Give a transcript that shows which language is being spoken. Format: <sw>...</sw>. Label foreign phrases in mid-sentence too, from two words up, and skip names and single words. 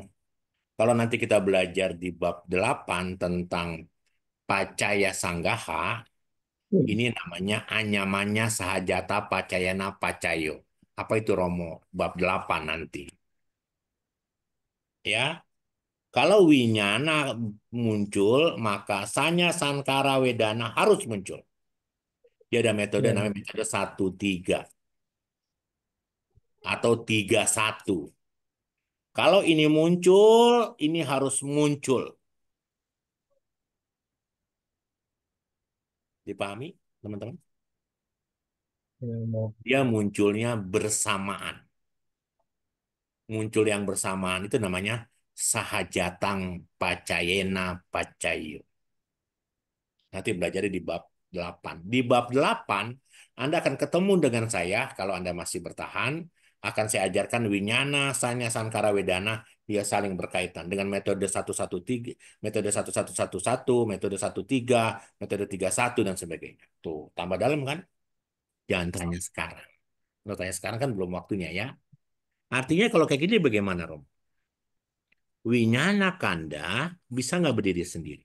<id>Kalau nanti kita belajar di bab 8 tentang Pacaya Sanggaha, ini namanya</id> <pi>Anyamanya Sahajata Pacayana Pacayo.</pi> <id>Apa itu Romo? Bab 8 nanti. Ya, kalau winyana muncul, maka</id> <pi>sanya sankara wedana</pi> <id>harus muncul. Dia ada metode Ya. namanya metode 1-3 atau 3-1. Kalau ini muncul, ini harus muncul. Dipahami, teman-teman? Ya, mau. Dia munculnya bersamaan. Muncul yang bersamaan itu namanya</id> <pi>sahajatang pacayena pacayo.</pi> <id>Nanti belajar di bab 8. Di bab 8, Anda akan ketemu dengan saya, kalau Anda masih bertahan, akan saya ajarkan</id> <pi>winyana, sanya, sankara, wedana,</pi> <id>dia saling berkaitan dengan metode 113, metode 1111, metode 13, metode 31, dan sebagainya. Tuh, tambah dalam kan? Jangan tanya sekarang. Kalau tanya sekarang kan belum waktunya ya. Artinya kalau kayak gini bagaimana, Rom?</id> <pi>Winyana kanda</pi> <id>bisa nggak berdiri sendiri?</id>